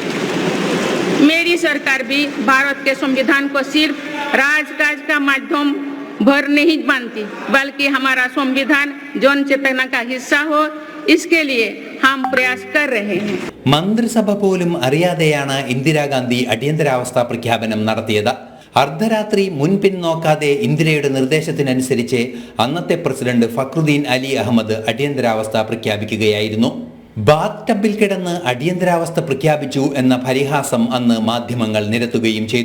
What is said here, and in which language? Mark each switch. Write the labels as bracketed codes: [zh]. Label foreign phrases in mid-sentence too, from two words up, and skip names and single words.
[hi] मेरी सरकार भी भारत के संविधान को सिर्फ राजकाज का माध्यम भर नहीं मानती, बल्कि हमारा संविधान जन चेतना का हिस्सा हो, इसके लिए हम प्रयास कर रहे हैं. [ml] മന്ത്രിസഭ പോലും അറിയാതെയാണ് ഇന്ദിരാഗാന്ധി അടിയന്തരാവസ്ഥ പ്രഖ്യാപനം നടത്തിയത്. അർദ്ധരാത്രി മുൻപിൻ നോക്കാതെ ഇന്ദിരയുടെ നിർദ്ദേശത്തിനനുസരിച്ച് അന്നത്തെ പ്രസിഡന്റ് ഫക്രുദ്ദീൻ അലി അഹമ്മദ് അടിയന്തരാവസ്ഥ പ്രഖ്യാപിക്കുകയായിരുന്നു. ബാത്ത് ടബിൽ കിടന്ന് അടിയന്തരാവസ്ഥ പ്രഖ്യാപിച്ചു എന്ന പരിഹാസം അന്ന് മാധ്യമങ്ങൾ നിരത്തുകയും ചെയ്തു.